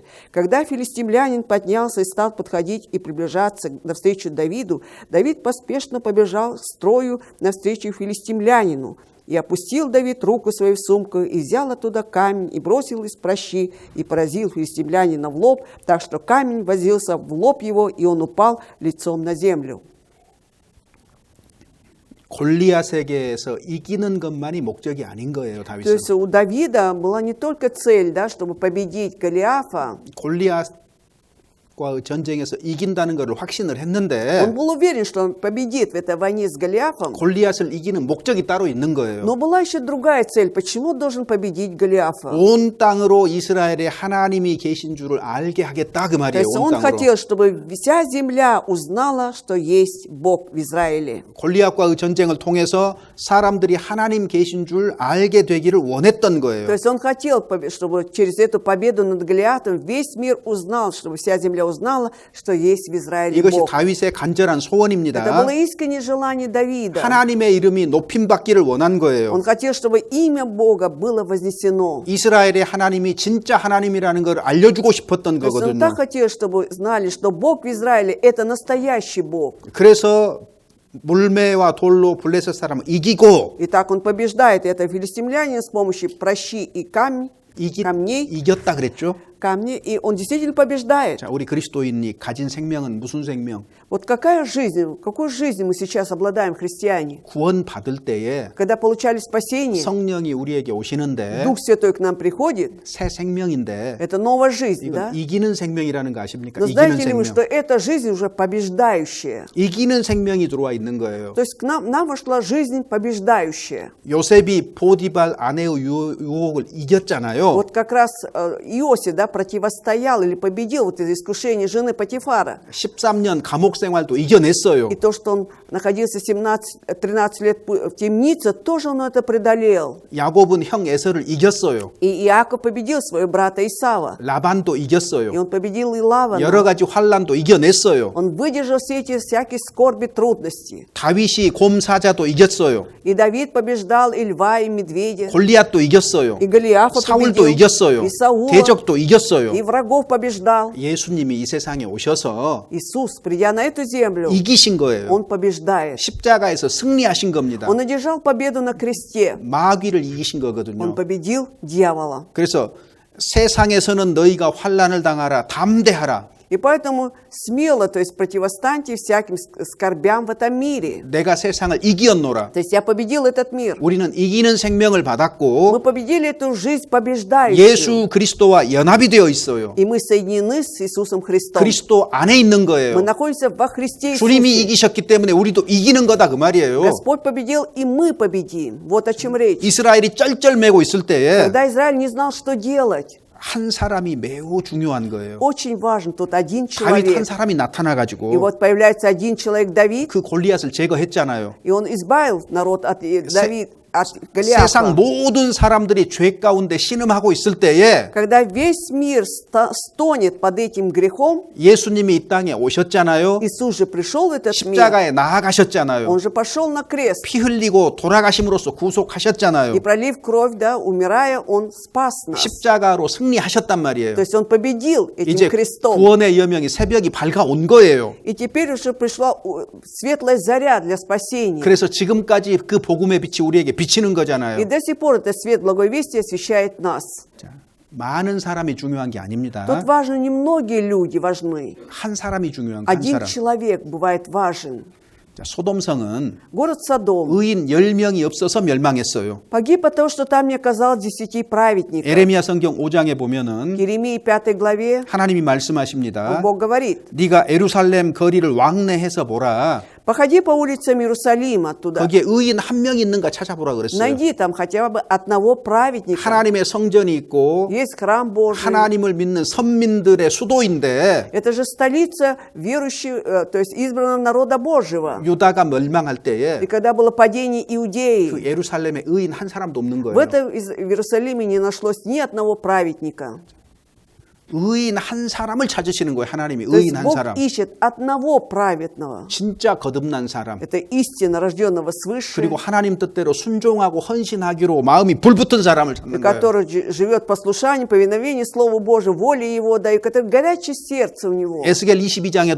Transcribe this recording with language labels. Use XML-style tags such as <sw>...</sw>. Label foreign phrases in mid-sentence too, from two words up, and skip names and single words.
<ru>Когда филистимлянин поднялся и стал подходить и приближаться навстречу Давиду, Давид поспешно побежал к строю навстречу филистимлянину. И опустил Давид руку свою в сумку, и взял оттуда камень, и бросил из пращи, и поразил филистимлянина в лоб, так что камень возился в лоб его, и он упал лицом на землю.</ru> <ko>골리앗에게서 이기는 것만이 목적이 아닌 거예요,</ko> <ru>То</ru> <ko>다윗은.</ko> <ru>есть у Давида была не только цель, да, чтобы победить Голиафа.</ru> <ko>골리앗과 전쟁에서 이긴다는 것을 확신을 했는데</ko> <ru>Он был уверен, что он победит в этой войне с Голиафом.</ru> <ko>골리앗을 이기는 목적이 따로 있는 거예요.</ko> <ru>Но была еще другая цель. Почему он должен победить Голиафа?</ru> <ko>온 땅으로 이스라엘에 하나님이 계신 줄을 알게 하겠다 그</ko> <ru>То</ru> <ko>말이에요.</ko> <ru>есть</ru> <ko>온</ko> <ru>он</ru> <ko>땅으로.</ko> <ru>хотел, чтобы вся земля узнала, что есть Бог в Израиле.</ru> <ko>골리앗과의 전쟁을 통해서 사람들이 하나님 계신 줄 알게 되기를 원했던</ko> <ru>То</ru> <ko>거예요.</ko> <ru>есть он хотел, чтобы через эту победу над Голиафом весь мир узнал, чтобы вся земля узнала, что есть в Израиле</ru> <ko>이것이</ko> <ru>Бог.</ru> <ko>다윗의 간절한</ko> <ru>Это</ru> <ko>소원입니다.</ko> <ru>было искреннее желание Давида.</ru> <ko>하나님의 이름이 높임받기를 원한 거예요.</ko> <ru>Он хотел, чтобы имя Бога было вознесено.</ru> <ko>이스라엘의 하나님이 진짜 하나님이라는 걸 알려주고 싶었던</ko> <ru>То есть он</ru> <ko>거거든요.</ko> <ru>так хотел, чтобы знали, что Бог в Израиле – это настоящий Бог.</ru> <ko>그래서 물매와 돌로 블레셋 사람을 이기고</ko> <ru>И так он побеждает это филистимлянин с помощью пращи и камней,</ru> <ko>이겼다 그랬죠.</ko> <ru>и он действительно побеждает.</ru> <ko>자, 우리 그리스도인이 가진 생명은 무슨 생명?</ko> <ru>Вот какой жизнью мы сейчас обладаем, христиане?</ru> <ko>구원 받을 때에</ko> <ru>Когда получали спасение,</ru> <ko>성령이 우리에게 오시는데</ko> <ru>Дух Святой к нам приходит,</ru> <ko>새 생명인데</ko> <ru>это новая жизнь,</ru> <ko>이건</ko> <ru>да?</ru> <ko>이기는 생명이라는 거 아십니까?</ko> <ru>Но</ru> <ko>이기는</ko> <ru>знаете ли вы,</ru> <ko>생명.</ko> <ru>что эта жизнь уже побеждающая?</ru> <ko>이기는 생명이 들어와 있는 거예요.</ko> <ru>То есть к нам вошла жизнь побеждающая.</ru> <ko>요셉이 보디발 아내의 유혹을 이겼잖아요.</ko> <ru>Вот как раз Иосиф, да, противостоял или победил вот это искушение жены Патифара.</ru> <ko>13년 감옥 생활도 이겨냈어요.</ko> <ru>И то, что он находился 13 лет в темнице, тоже он это преодолел.</ru> <ko>야곱은 형 에서를 이겼어요.</ko> <ru>И Иаков победил своего брата Исава.</ru> <ko>라반도 이겼어요.</ko> <ru>И он победил и Лавана.</ru> <ko>여러 가지 환란도 이겨냈어요.</ko> <ru>Он выдержал все эти всякие скорби, трудности.</ru> <ko>다윗이 곰 사자도 이겼어요.</ko> <ru>И Давид побеждал и льва, и медведя.</ru> <ko>골리앗도 이겼어요.</ko> <ru>И Голиафа</ru> <ko>사울도</ko> <ru>победил.</ru> <ko>이겼어요.</ko> <ru>И Саула.</ru> <ko>대적도 이겼어요.</ko> <ru>И врагов побеждал.</ru> <ko>예수님이 이 세상에 오셔서</ko> <ru>Иисус, придя на эту землю,</ru> <ko>이기신 거예요.</ko> <ru>Он побеждает.</ru> <ko>십자가에서 승리하신 겁니다.</ko> <ru>Он одержал победу на кресте.</ru> <ko>마귀를 이기신</ko> <ru>Он</ru> <ko>거거든요.</ko> <ru>победил дьявола.</ru> <ko>그래서 세상에서는 너희가 환난을 당하라 담대하라.</ko> <ru>И поэтому смело, то есть противостаньте всяким скорбям в этом мире.</ru> <ko>내가 세상을 이기었노라.</ko> <ru>То есть я победил этот мир.</ru> <ko>우리는 이기는 생명을</ko> <ru>Мы</ru> <ko>받았고</ko> <ru>победили эту жизнь побеждающую.</ru> <ko>예수 그리스도와 연합이 되어 있어요.</ko> <ru>И мы соединены с Иисусом Христом.</ru> <ko>그리스도 안에 있는 거예요.</ko> <ru>Мы находимся во Христе</ru> <ko>주님이</ko> <ru>Иисусе.</ru> <ko>이기셨기 때문에 우리도 이기는 거다 그 말이에요.</ko> <ru>Господь победил, и мы победим. Вот о чем речь.</ru> <ko>이스라엘이 쩔쩔매고 있을 때에</ko> <ru>Когда Израиль не знал, что делать,</ru> <ko>한 사람이 매우 중요한 거예요.</ko> <ru>очень важен тут один</ru> <ko>다윗 한</ko> <ru>человек.</ru> <ko>사람이</ko> <ru>И</ru> <ko>나타나가지고</ko> <ru>вот появляется один человек, Давид,</ru> <ko>그 골리앗을 제거했잖아요.</ko> <ru>и он избавил народ от Давид, от</ru> <ko>세상</ko> <ru>Голиафа.</ru> <ko>모든 사람들이 죄 가운데 신음하고 있을 때에</ko> <ru>Когда весь мир стонет под этим грехом,</ru> <ko>예수님이 이 땅에 오셨잖아요.</ko> <ru>Иисус же пришел в этот мир,</ru> <ko>십자가에 나아가셨잖아요.</ko> <ru>Он же пошел на крест,</ru> <ko>피 흘리고 돌아가심으로써 구속하셨잖아요.</ko> <ru>и пролив кровь, да, умирая, Он спас нас.</ru> <ko>십자가로 승리하셨단 말이에요.</ko> <ru>То есть Он победил этим</ru> <ko>이제</ko> <ru>крестом.</ru> <ko>구원의 여명이 새벽이 밝아온 거예요.</ko> <ru>И теперь уже пришла светлая заря для спасения.</ru> <ko>그래서 지금까지 그 복음의 빛이 우리에게 비치는</ko> <ru>И</ru> <ko>거잖아요.</ko> <ru>до сих пор этот свет благой вести освещает нас.</ru> <ko>자, 많은 사람이 중요한 게 아닙니다.</ko> <ru>Тут важно не многие люди важны.</ru> <ko>한 사람이 중요한 거, 한</ko> <ru>Один</ru> <ko>사람.</ko> <ru>человек бывает важен.</ru> <ko>자, 소돔성은</ko> <ru>Город Содом</ru> <ko>의인 10명이 없어서 멸망했어요.</ko> <ru>погиб от того, что там не оказалось 10 праведников.</ru> <ko>에레미야 성경 5장에 보면은</ko> <ru>В Иеремии 5 главе</ru> <ko>하나님이 말씀하십니다.</ko> <ru>Бог говорит:</ru> <ko>네가 예루살렘 거리를 왕래해서 보라.</ko> <ru>походи по улицам Иерусалима туда,</ru> <ko>거기에 의인 한 명 있는가 찾아보라 그랬어요.</ko> <ru>найди там хотя бы одного праведника.</ru> <ko>하나님의 성전이 있고</ko> <ru>Есть храм Божий.</ru> <ko>하나님을 믿는 선민들의 수도인데</ko> <ru>Это же столица верующих, то есть избранного народа Божьего.</ru> <ko>유다가 멸망할 때에</ko> <ru>И когда было падение</ru> <ko>그</ko> <ru>Иудеи,</ru> <ko>예루살렘에 의인 한 사람도 없는</ko> <ru>в</ru> <ko>거예요.</ko> <ru>в Иерусалиме не нашлось ни одного праведника.</ru> <ko>의인 한 사람을 찾으시는 거예요. 하나님이</ko> <ru>То есть</ru> <ko>의인 한</ko> <ru>Бог</ru> <ko>사람.</ko> <ru>ищет одного праведного.</ru> <ko>진짜 거듭난 사람.</ko> <ru>Это истинно рожденного свыше,</ru> <ko>그리고 하나님 뜻대로 순종하고 헌신하기로 마음이 불붙은 사람을 찾는 거예요.</ko> <ru>который живет послушанием, повиновением Слову Божьему, воле Его, да, и который горячее сердце у него.</ru> <ko>에스겔 22장에도</ko>